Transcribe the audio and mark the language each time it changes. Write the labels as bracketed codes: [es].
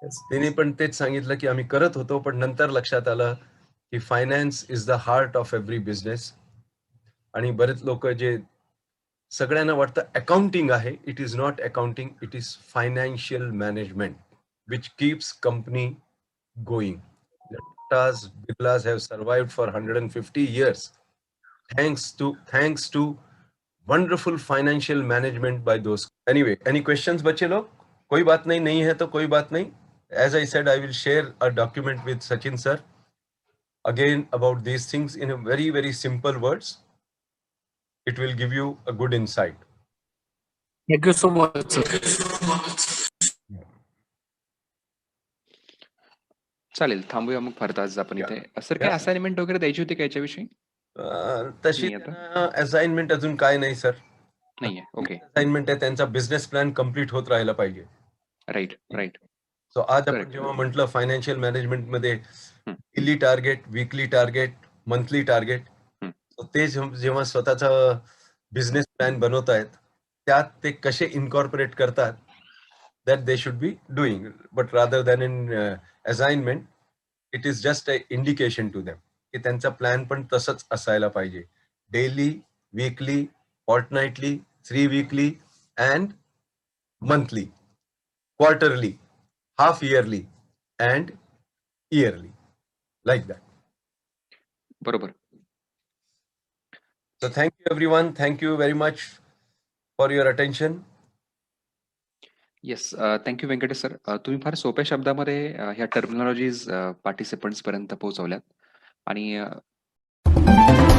[mr] तिने पण तेच सांगितलं की आम्ही करत होतो, पण नंतर लक्षात आलं की [en] Finance is the heart of every business. [mr] आणि बरेच लोक जे सगळ्यांना वाटतं अकाउंटिंग आहे, [en] It is not accounting, it is financial management which keeps company going. Tatas, Birlas have survived for 150 years thanks to wonderful financial management by those. Anyway, any questions [hi] बच्चे लोग? कोई बात नहीं है तो कोई बात नहीं. [en] As I said, I will share a document with Sachin sir again about these things in a very, very simple words. It will give you a good insight. Thank you so much, sir. [mr] चालेल, थांबूया मग फार तास आपण इथे. Sir काय assignment वगैरे द्यायची होती का याच्याविषयी? तशी असाइनमेंट अजून काय नाही सर. नाहीये. ओके, असाइनमेंट आहे, त्यांचा बिझनेस प्लॅन कम्प्लीट होत राहायला पाहिजे. [en] Right. [mr] सो आज आपण जेव्हा म्हटलं फायनान्शियल मॅनेजमेंट मध्ये daily target, weekly target, monthly target, ते जेव्हा स्वतःचा बिझनेस प्लॅन बनवतायत, त्यात ते कसे इन्कॉर्पोरेट करतात, [en] That they should be doing. But rather than in assignment, it is just a indication to them [mr] की त्यांचा प्लॅन पण तसंच असायला पाहिजे. [en] Daily, weekly, fortnightly, 3 weekly, and monthly, quarterly, half yearly, and yearly, like that. [mr] बरोबर. [en] So thank you everyone. Thank you very much for your attention. Yes, thank you Venkatesh sir. [mr] तुम्ही फार सोप्या शब्दामध्ये ह्या टर्मिनॉलॉजीज पार्टिसिपंट्स पर्यंत पोहोचवल्यात आणि